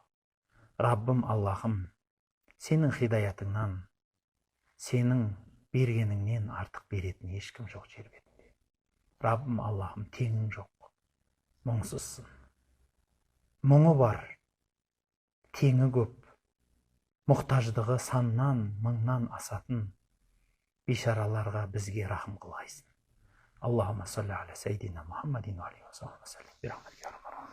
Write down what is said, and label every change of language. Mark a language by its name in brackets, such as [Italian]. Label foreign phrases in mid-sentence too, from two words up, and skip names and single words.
[Kazakh] Раббым Аллахым, сенің хидаятыңнан, сенің бергеніңнен артық беретін ешкім жоқ жер бетінде. Раббым Аллахым, теңің жоқ, мұңсызсың. Мұңы бар, теңі көп, мұқтаждығы саннан, мыңнан асатын бейшараларға бізге рахым қылғайсың. [Arabic] اللهم صل على سيدنا محمد وعليه وسلم.